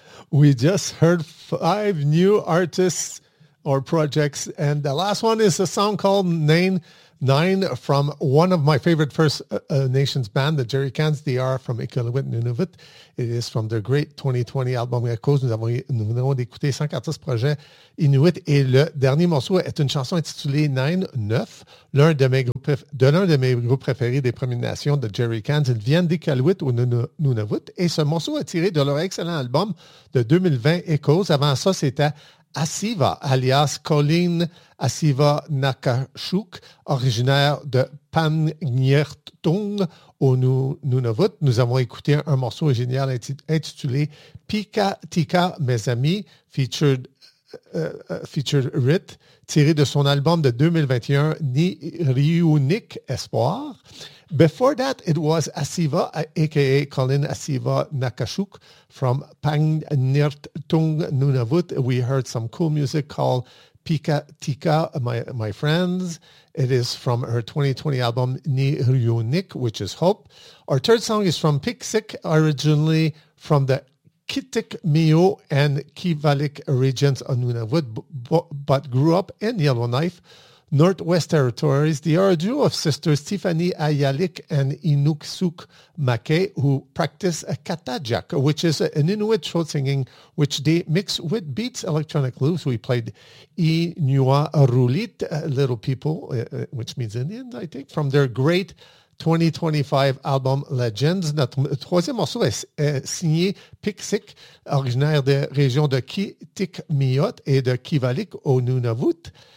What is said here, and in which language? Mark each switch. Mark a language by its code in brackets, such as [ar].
[en] We just heard 5 new artists or projects, and the last one is a song called Nine Nine from one of my favorite First Nations band, the Jerry Cans. They are from Iqaluit Nunavut. It is from their great 2020 album Echoes. [fr] Nous venons d'écouter 114 projets Inuit, et le dernier morceau est une chanson intitulée Nine Neuf, l'un de mes groupes préférés des Premières Nations, de Jerry Cans. Ils viennent d'Iqaluit au Nunavut, et ce morceau est tiré de leur excellent album de 2020 Echoes. Avant ça, c'était Asiva, alias Colleen Asiva Nakashuk, originaire de Panyertung au Nunavut. Nous avons écouté un morceau génial intitulé Pika Tika, mes amis, featured Rit, tiré de son album de 2021, Niriunik Espoir. [en] Before that, it was Asiva, a.k.a. Colleen Asiva Nakashuk, from Panyertung Nunavut. We heard some cool music called Pika Tika, my friends. It is from her 2020 album, Niriunik, which is Hope. Our third song is from Piksik, originally from the Kitik Mio and Kivalik regions of Nunavut, but grew up in Yellowknife, Northwest Territories. They are a duo of sisters, Tiffany Ayalik and Inuksuk Makay, who practice a Katajak, which is an Inuit throat singing, which they mix with beats, electronic loops. We played Inua Rulit, Little People, which means Indians, I think, from their great 2025 album Legends. [fr] Notre troisième morceau est signé Piksik, originaire des régions de Kitikmeot et de Kivalik au Nunavut.